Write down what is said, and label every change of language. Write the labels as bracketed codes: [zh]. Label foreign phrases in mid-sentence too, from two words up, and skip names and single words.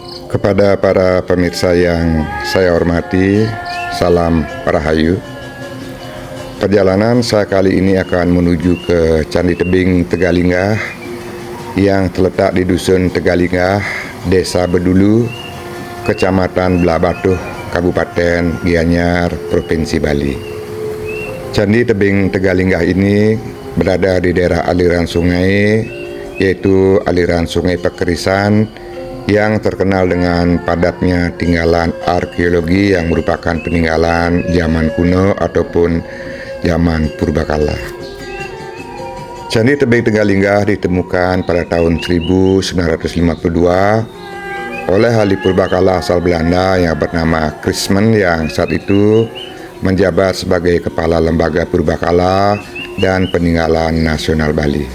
[id] Kepada para pemirsa yang saya hormati, salam Rahayu. Perjalanan saya kali ini akan menuju ke Candi Tebing Tegalinggah yang terletak di Dusun Tegalinggah, Desa Bedulu, Kecamatan Belabatuh, Kabupaten Gianyar, Provinsi Bali. Candi Tebing Tegalinggah ini berada di daerah aliran sungai, yaitu aliran Sungai Pekerisan, yang terkenal dengan padatnya tinggalan arkeologi yang merupakan peninggalan zaman kuno ataupun zaman purbakala. Candi Tebing Tegalinggah ditemukan pada tahun 1952 oleh ahli purbakala asal Belanda yang bernama Christman, yang saat itu menjabat sebagai Kepala Lembaga Purbakala dan Peninggalan Nasional Bali.